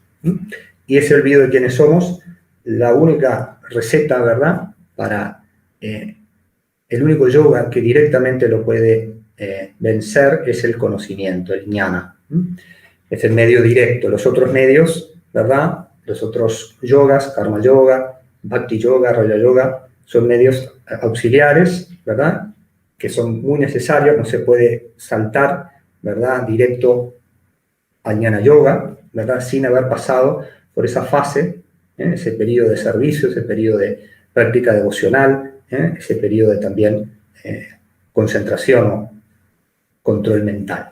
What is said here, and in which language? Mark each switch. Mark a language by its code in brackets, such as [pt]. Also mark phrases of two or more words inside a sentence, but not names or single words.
[es] Y ese olvido de quiénes somos, la única receta, ¿verdad?, para el único yoga que directamente lo puede vencer es el conocimiento, el jnana. Es el medio directo. Los otros medios, ¿verdad?, los otros yogas, karma yoga, bhakti yoga, raja yoga, son medios auxiliares, ¿verdad?, que son muy necesarios. No se puede saltar, ¿verdad?, directo a jnana yoga, ¿verdad?, sin haber pasado por esa fase, ese periodo de servicio, ese periodo de práctica devocional, ese periodo de también concentración o control mental.